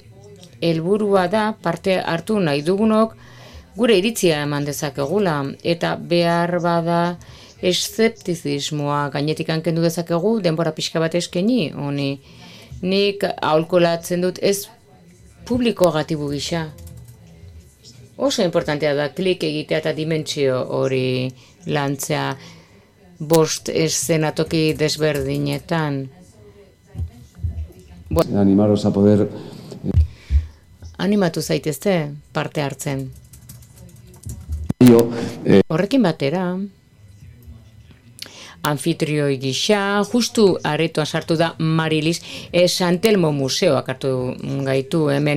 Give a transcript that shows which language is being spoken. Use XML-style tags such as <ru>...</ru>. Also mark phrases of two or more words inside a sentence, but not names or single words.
<eu>Helburua da parte hartu nahi dugunok gure iritzia eman dezakegula eta behar bada eszeptizismoa gainetik kendu dezakegu denbora pixka bat eskaini honi. Nik aholkulatzen dut ez publiko gatibu gisa. Oso importantea da klik egitea eta dimentsio hori lantzea 5 eszenatoki desberdinetan.</eu> <es>Animaros a poder...</es> <eu>Animatu zaitezte parte hartzen. Horrekin batera, anfitrioi gisa, justu aretoan sartu da Marilis, Santelmo Museoak hartu gaitu hemen.</eu>